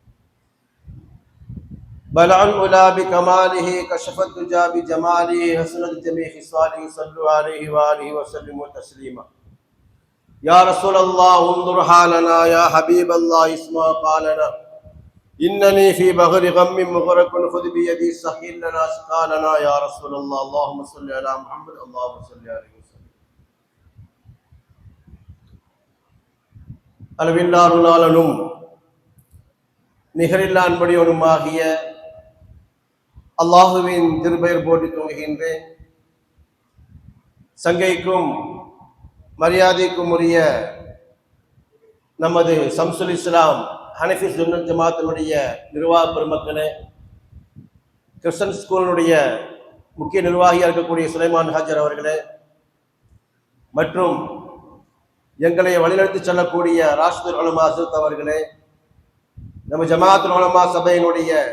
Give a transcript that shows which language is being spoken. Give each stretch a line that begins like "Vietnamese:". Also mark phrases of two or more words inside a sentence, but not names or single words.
Arabic: بلع الأولى بكماله كشف الدجى بجماله حسنت جميع خصاله صلوا عليه وآله وسلموا تسليما. يا رسول الله انظر حالنا، يا حبيب الله اسمع قالنا، إنني في بغر غم مغرق خذ بيدي سهل لنا سقالنا. يا رسول الله اللهم صل على محمد اللهم صل عليه وسلم.
Tamil: அளவில்லா அருளாளனும் நிகரில்லா அன்படியோனுமாகிய அல்லாஹுவின் திருப்பெயர் போற்றி துவங்குகின்றேன். சங்கைக்கும் மரியாதைக்கும் உரிய நமது சம்சுல் இஸ்லாம் ஹனஃபி சுன்னத் ஜமாத்தினுடைய நிர்வாக பெருமக்களே, கிறிஸ்டன் ஸ்கூலினுடைய முக்கிய நிர்வாகியாக இருக்கக்கூடிய சுலைமான் ஹாஜர் அவர்களே, மற்றும் எங்களை வழிநடத்தி செல்லக்கூடிய ராஷ்துல் உலமா ஹஸரத் அவர்களே, நம்ம ஜமாத்துல் உலமா சபையினுடைய